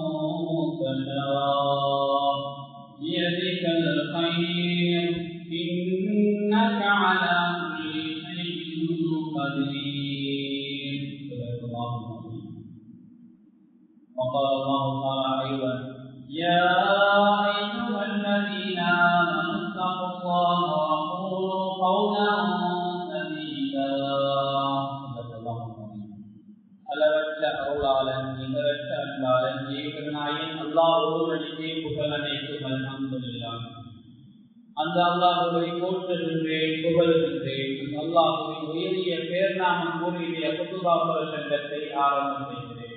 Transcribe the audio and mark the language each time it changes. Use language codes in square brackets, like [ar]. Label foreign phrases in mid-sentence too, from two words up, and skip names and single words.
[ar] تشاء بيدك الخير إنك على كل شيء قدير. وقال الله تعالى أيضا يا أيها الذين آمنوا اتقوا الله وقولوا قولا سديدا. [ta] அளவற்ற அருளாளன் நிகரற்ற அன்பாளன் ஏகநாயன் அல்லாஹ் ஒருவனுக்கே புகழ் அனைத்தும் அல்ஹம்துலில்லாஹ். அந்த அல்லாஹ்வை போற்றுகின்றேன், புகழ்கின்றேன். அல்லாஹ்வின் உயரிய பேர்நாமம் கூறிய குத்துபா பிரசங்கத்தை ஆரம்பம் செய்கிறேன்.